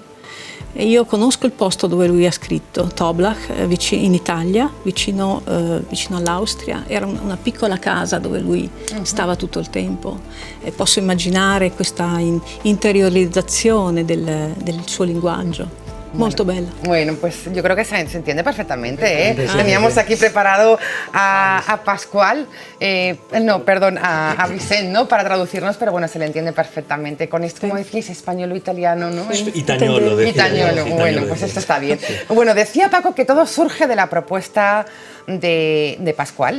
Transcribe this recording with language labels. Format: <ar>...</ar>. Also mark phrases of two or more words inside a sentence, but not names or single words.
<it>E io conosco il posto dove lui ha scritto, Toblach, in Italia, vicino all'Austria. Era una piccola casa dove lui stava tutto il tempo, e posso immaginare questa interiorizzazione del suo linguaggio. Molto bella.</it> <es>Bueno, pues yo creo que se entiende perfectamente, ¿eh? Teníamos aquí preparado a Pascual, no, perdón, a Vicent, ¿no? Para traducirnos, pero bueno, se le entiende perfectamente. Con esto, como decís, español o italiano, ¿no? Itañolo, decía. Itañolo, bueno, pues esto está bien. Bueno, decía Paco que todo surge de la propuesta de Pascual.</es>